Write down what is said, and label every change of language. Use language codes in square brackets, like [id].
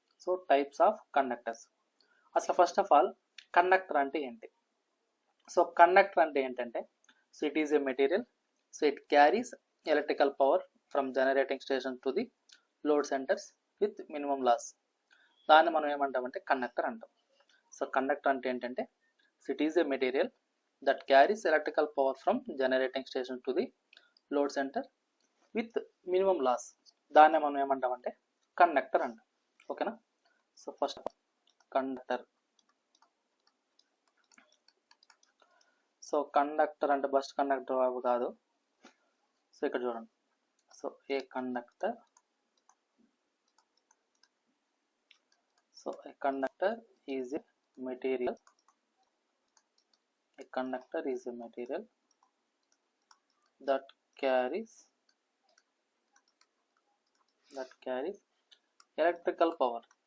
[en] so types of conductors, అసలు first of all conductor [te] అంటే ఏంటి? సో కండక్టర్ అంటే ఏంటంటే, [en] So it is a material, so it carries electrical power from generating station to the load centers with minimum loss. [te] దాన్ని మనం ఏమంటామంటే conductor అంటాం. So conductor అంటే ఏంటంటే, [en] So it is a material that carries electrical power from generating station to the load center with minimum loss. [te] దాన్నే మనం ఏమంటామంటే conductor అంటాం. ఓకేనా? [en] So first conductor. [te] So conductor అంటే బస్ కండక్టర్ కాదు. సో ఇక్కడ చూడండి. [en] So a conductor, so a conductor is a material. A conductor is a material that carries electrical power,